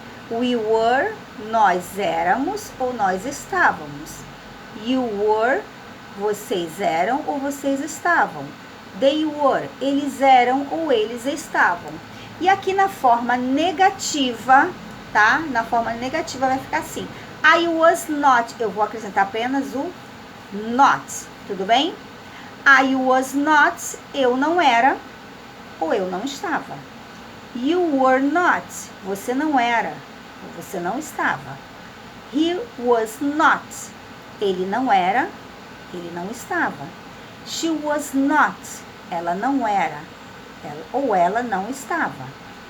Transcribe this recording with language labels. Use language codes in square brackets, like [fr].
[en] We were, [pt] nós éramos ou nós estávamos. [en] You were, [pt] vocês eram ou vocês estavam. [en] They were, [pt] eles eram ou eles estavam. E aqui na forma negativa, tá? Na forma negativa vai ficar assim. [en] I was not, [pt] eu vou acrescentar apenas o not, tudo bem? [en] I was not, [pt] eu não era ou eu não estava. [en] You were not, [pt] você não era ou você não estava. [en] He was not, [pt] ele não era, ele não estava. [en] She was not, [pt] ela não era, ou ela não estava.